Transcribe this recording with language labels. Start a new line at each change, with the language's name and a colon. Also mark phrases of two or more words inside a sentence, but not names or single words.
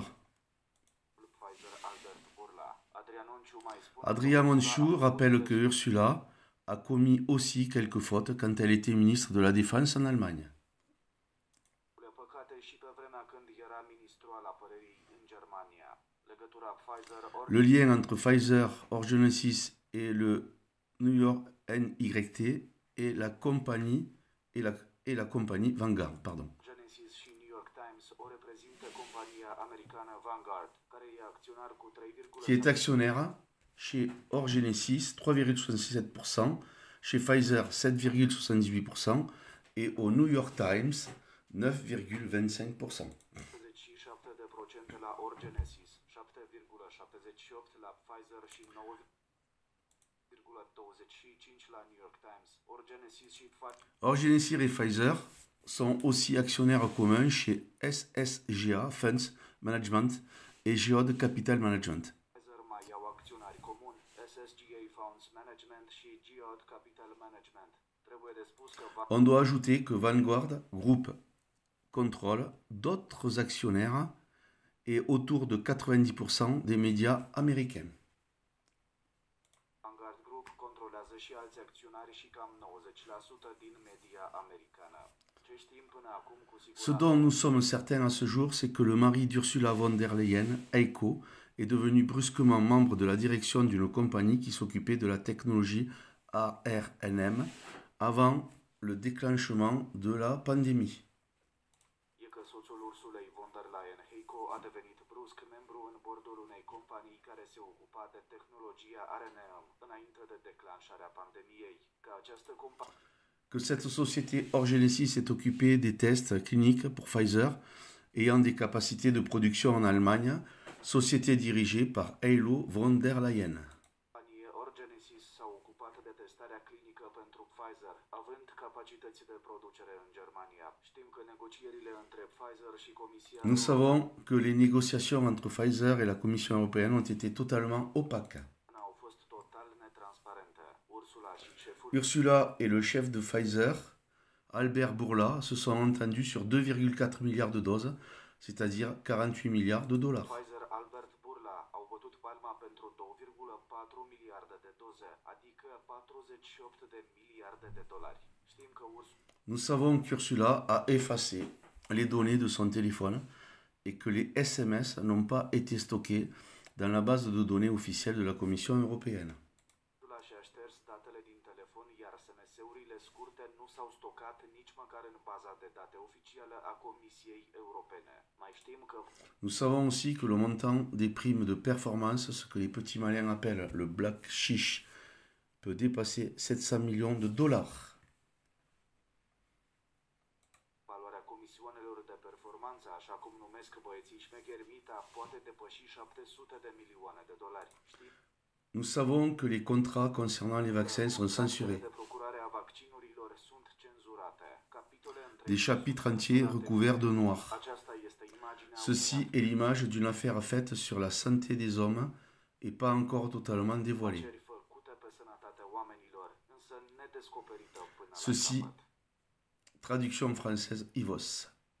Romanian: Pfizer Albert Bourla. Adrian Onciu mai spune
French: Adrian Onshu rappelle que Ursula a commis aussi quelques fautes quand elle était ministre de la Défense en Allemagne.
Romanian: de păcate și pe vremea când era ministru al apărării în Germania. Legătura Pfizer
French: Le lien entre Pfizer, Orgenesis et le New York NYT et la compagnie Vanguard. Pardon.
Romanian: Genesis și New York Times o reprezintă compania americană Vanguard, care e acționar cu 3,
French: Qui est actionnaire chez Orgenesis 3,67%, chez Pfizer 7,78% et au New York Times 9,25%.
Romanian: 77% la Orgenesis, 7,78% la Pfizer și 9,25% la New York Times. Orgenesis și Pfizer
French: Orgenesis et Pfizer sont aussi actionnaires communs chez SSGA Funds Management et Geode Capital Management.
Romanian: Pfizer mai iau acționari comuni, SSGA Funds Management și Geode Capital Management. Trebuie de spus că
French: On doit ajouter que Vanguard Group contrôle d'autres actionnaires et autour de 90% des médias américains.
Romanian: Vanguard Group controlează și alți acționari și cam 90% din media americană. Ce știm până acum cu Ce siguranță?
French: dont nous sommes certains à ce jour, c'est que le mari d'Ursula von der Leyen, Heiko, est devenu brusquement membre de la direction d'une compagnie qui s'occupait de la technologie ARNM avant le déclenchement de la pandémie.
Romanian: E că soțul Ursulei von der Leyen, Heiko, a devenit brusc membru în bordul unei companii care se ocupa de tehnologia RNM înainte de declanșarea pandemiei. Că această companie
French: Que cette société Orgenesis s'est occupée des tests cliniques pour Pfizer, ayant des capacités de production en Allemagne, société dirigée par Heilo von der Leyen.
Romanian: Orgenesis s-a ocupat de testarea clinică pentru Pfizer, având capacități de producere în Germania. Știm că negocierile între Pfizer și Comisia
French: Nous savons que les négociations entre Pfizer et la Commission européenne ont été totalement opaques.
Romanian: au fost total netransparente. Ursula și șeful
French: Ursula et le chef de Pfizer, Albert Bourla, se sont entendus sur 2,4 milliards de doses, c'est-à-dire 48 milliards de dollars.
Romanian: Pfizer Albert Bourla au bătut palma pentru 2,4 miliarde de doze, adică 48 de miliarde de dolari. Știm că
French: Nous savons qu'Ursula a effacé les données de son téléphone et que les SMS n'ont pas été stockés dans la base de données officielle de la Commission européenne.
Romanian: Ursula și-a șters datele din telefon, iar SMS-urile scurte nu s-au stocat nici măcar în baza de date oficială a Comisiei Europene. Mai știm că
French: Nous savons aussi que le montant des primes de performance, ce que les petits malins appellent le black chiche, peut dépasser 700 millions de dollars.
Romanian: valoarea comisioanelor de performanță, așa cum numesc băieții șmecheri Mita, poate depăși 700 de milioane de dolari. Știi?
French: Nous savons que les contrats concernant les vaccins sont censurés.
Romanian: De procurare a vaccinurilor sunt cenzurate. Capitole între
French: Des chapitres entiers recouverts de noir.
Romanian: aceasta este imaginea
French: Ceci est l'image d'une affaire faite sur la santé des hommes et pas encore totalement dévoilée.
Romanian: unei făcute pe sănătatea oamenilor, însă nedescoperită până la
French: Ceci,
Romanian: capăt.
French: traduction française IVOS.